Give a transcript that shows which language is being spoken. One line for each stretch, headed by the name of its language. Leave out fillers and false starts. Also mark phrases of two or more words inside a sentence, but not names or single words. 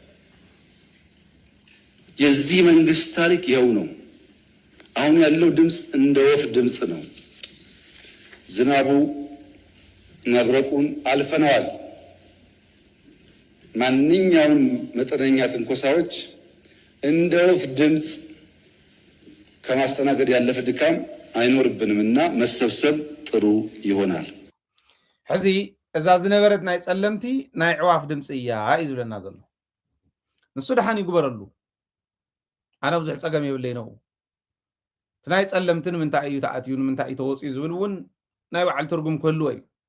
Amharic: የዚህ መንግስት ታሪክ ይኸው ነው። አሁን ያለው ድምፅ እንደ ወፍ ድምፅ ነው። ዝናቡ መብረቁን አልፈነዋል። ማንኛውም መጠነኛ ትንኮሳዎች እንደ ወፍ ድምፅ ከማስተናገድ ያለፈ ድካም አይኖርብንምና መሰብሰብ ጥሩ ይሆናል።
Tigrinya: ሕዚ እዛ ዝነበረት ናይ ጸለምቲ ናይ ዕዋፍ ድምፂ እያ እዩ ዝብለና ዘሎ ንሱ ድሓን ይግበረሉ ኣነ ብዙሕ ፀገም የብለይ ነው እቲ ናይ ጸለምቲ ንምንታይ እዩ ተኣትዩ ንምንታይ እዩ ተወፅኡ ዝብል እውን ናይ በዓል ትርጉም ክህልዎ እዩ